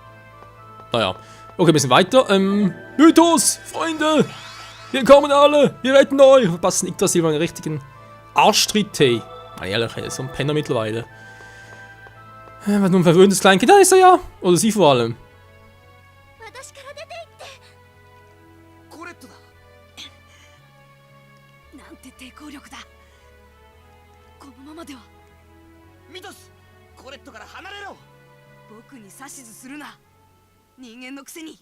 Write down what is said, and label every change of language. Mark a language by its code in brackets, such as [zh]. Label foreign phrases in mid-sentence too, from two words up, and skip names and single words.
[de] Okay, ein bisschen weiter. Mythos, Freunde! Wir kommen alle! Wir retten euch! Verpassen Yggdrasil Silver einen richtigen Arschtritt, hey. Mal ehrlich, er ist so ein Penner mittlerweile. Was nun ein verwöhntes Kleinkind, da ist er ja! Oder sie vor allem. [ja] 私から出て行ってコレットだ。なんて抵抗力だ。このままではミトス、コレットから離れろ。僕に指図するな。人間のくせに。